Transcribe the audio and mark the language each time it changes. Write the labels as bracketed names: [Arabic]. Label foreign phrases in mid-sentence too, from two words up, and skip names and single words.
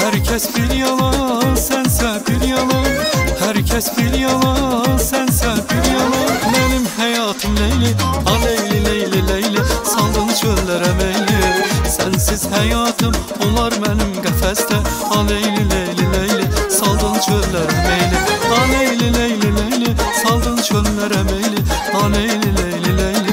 [Turkish] Herkes bir yalan, sensə bir yalan. Herkes bir yalan, sensə bir yalan. Benim hayatım Leyli, a Leyli, Leyli, Leyli. [Azerbaijani] Saldın çöllərə meyli. Sensiz hayatım olar mənim qəfəsdə. A Leyli, Leyli, Leyli. Saldın çöllərə meyli. A Leyli, Leyli, Leyli. Saldın çöllərə meyli. A Leyli, Leyli, Leyli.